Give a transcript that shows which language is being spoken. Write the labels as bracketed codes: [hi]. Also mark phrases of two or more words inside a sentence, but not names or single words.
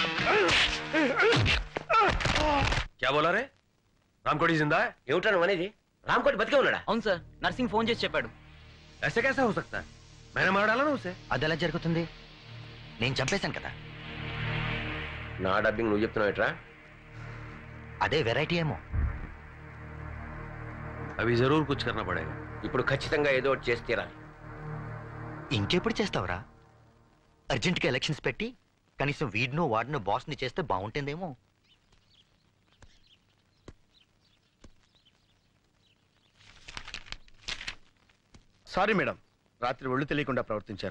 [hi] क्या बोला रे? रामकोटी जिंदा है? [te] ఏమిటా నువ్వు అనేది? రామకోటి బతికే ఉన్నాడా? అవును సార్, నర్సింగ్ ఫోన్ చేసి చెప్పాడు. [hi] ऐसे कैसा हो सकता है? मैंने मार डाला ना उसे। [te] అది ఎలా జరుగుతుంది? నేను చంపేశాను కదా. నా డబ్బింగ్ నువ్వు చెప్తున్నావు ఎట్రా? అదే వెరైటీ ఏమో. [hi] अभी ज़रूर कुछ करना पड़ेगा. [te] ఇప్పుడు ఖచ్చితంగా ఏదో ఒకటి చేసి తీరాలి. ఇంకెప్పుడు చేస్తావురా? అర్జెంట్గా ఎలక్షన్స్ పెట్టి కనీసం వీడినో వాడినో బాస్ని చేస్తే బాగుంటుందేమో. [en] sorry madam, [te] రాత్రి ఒళ్ళు తెలియకుండా ప్రవర్తించాను.